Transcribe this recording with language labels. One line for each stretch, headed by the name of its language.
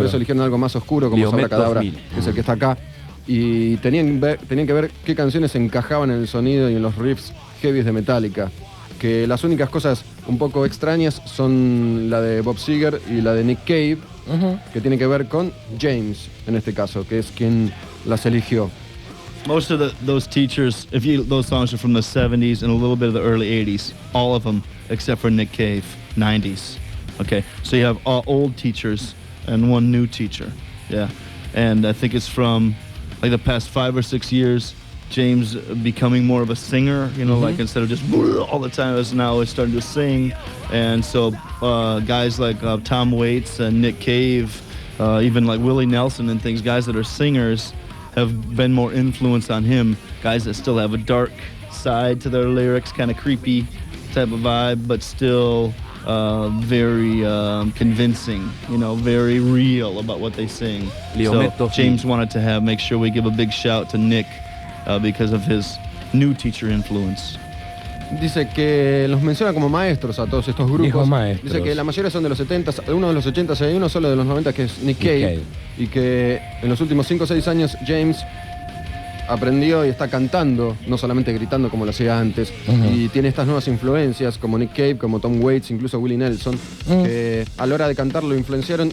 Spanish: Por eso eligieron algo más oscuro, como Sabracadabra, que es el que está acá. Y tenían que ver qué canciones encajaban en el sonido y en los riffs heavies de Metallica. Que las únicas cosas un poco extrañas son la de Bob Seger y la de Nick Cave, que tiene que ver con James, en este caso, que es quien las eligió.
English: Most of those teachers, those songs are from the 70s and a little bit of the early 80s. All of them, except for Nick Cave, 90s. Okay, so you have all old teachers and one new teacher. Yeah, and I think it's from like the past 5 or 6 years. James becoming more of a singer, you know, like instead of just all the time, as now he's starting to sing. And so guys like Tom Waits and Nick Cave, even like Willie Nelson and things, guys that are singers have been more influenced on him. Guys that still have a dark side to their lyrics, kind of creepy type of vibe, but still very convincing, you know, very real about what they sing. So James wanted to make sure we give a big shout to Nick because of his new teacher influence.
Spanish: Dice que los menciona como maestros a todos estos grupos. Maestros. Dice que la mayoría son de los 70s, uno de los 80s y uno solo de los 90 que es Nick Cave. Y que en los últimos 5 o 6 años James aprendió y está cantando, no solamente gritando como lo hacía antes, y tiene estas nuevas influencias como Nick Cave, como Tom Waits, incluso Willie Nelson, que a la hora de cantar lo influenciaron.